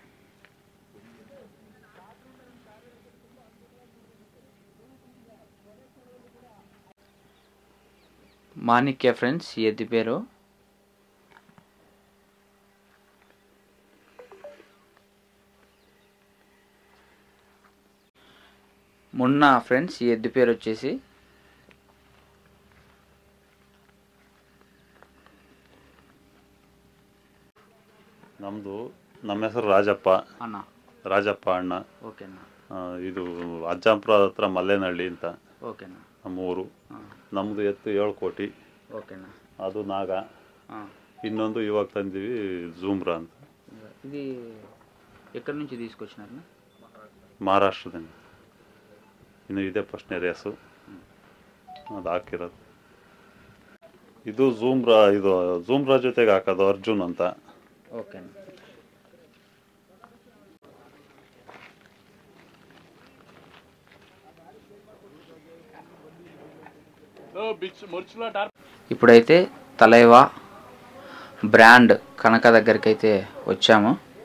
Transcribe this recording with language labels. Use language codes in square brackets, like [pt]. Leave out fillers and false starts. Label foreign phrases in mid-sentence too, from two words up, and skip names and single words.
[te] మాణిక్య ఫ్రెండ్స్ ఈ ఎద్దు పేరు. మున్నా ఫ్రెండ్స్ ఈ ఎద్దు పేరు వచ్చేసి. [kn] ನಮ್ಮ ಹೆಸರು ರಾಜಪ್ಪ ಅಣ್ಣ. ಓಕೆನಾ. ಇದು ಅಜ್ಜಂಪುರ ಹತ್ರ ಮಲ್ಲೇನಹಳ್ಳಿ ಅಂತ. ಓಕೆನಾ. ನಮ್ಮ ಊರು. ನಮ್ಮದು ಎತ್ತು 7 ಕೋಟಿ. ಓಕೆನಾ. ಅದು ನಾಗ. ಇನ್ನೊಂದು ಇವಾಗ ತಂದೀವಿ ಜೂಮ್ರಾ ಅಂತ. [te] ఇది ఎక్కడి నుంచి తీసుకొచ్చినారు? [kn] ಮಹಾರಾಷ್ಟ್ರದಿಂದ. ಇನ್ನು ಇದೇ ಫಸ್ಟ್ನೇ ರೇಸು ಅದು ಹಾಕಿರೋದು. ಇದು ಜೂಮ್ರಾ ಜೊತೆಗೆ ಹಾಕೋದು ಅರ್ಜುನ್ ಅಂತ. ಓಕೆ. [te] ఇప్పుడైతే తలైవా బ్రాండ్ కనక దగ్గరికి అయితే వచ్చాము.